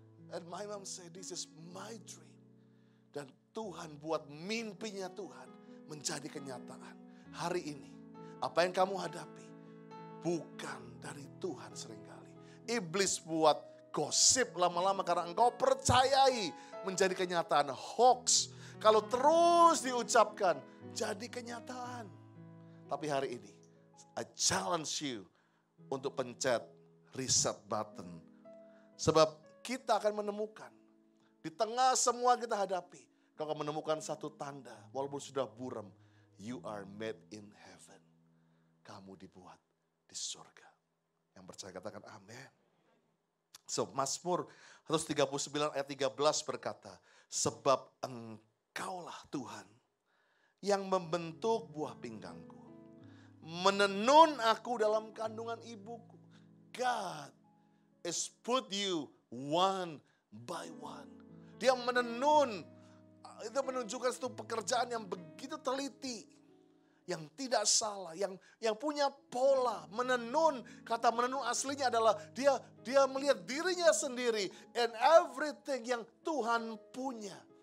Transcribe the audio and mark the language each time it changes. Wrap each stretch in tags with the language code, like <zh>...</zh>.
<en>And my mom said, this is my dream.</en> <id>Dan Tuhan buat mimpinya Tuhan menjadi kenyataan. Hari ini, apa yang kamu hadapi bukan dari Tuhan seringkali. Iblis buat gosip lama-lama karena engkau percayai menjadi kenyataan. Hoax, kalau terus diucapkan, jadi kenyataan. Tapi hari ini,</id> <en>I challenge you</en> <id>untuk pencet</id> <en>reset button.</en> <id>Sebab kita akan menemukan, di tengah semua kita hadapi, kau akan menemukan satu tanda, walaupun sudah buram,</id> <en>you are made in heaven.</en> <id>Kamu dibuat di surga. Yang percaya katakan amin. So, Mazmur 139 ayat 13 berkata, sebab engkaulah Tuhan yang membentuk buah pinggangku, menenun aku dalam kandungan ibuku.</id> <en>God has put you one by one.</en> <id>Dia menenun. Itu menunjukkan satu pekerjaan yang begitu teliti, yang tidak salah, yang punya pola. Menenun, kata menenun aslinya adalah dia melihat dirinya sendiri</id> <en>and everything</en> <id>yang Tuhan punya.</id>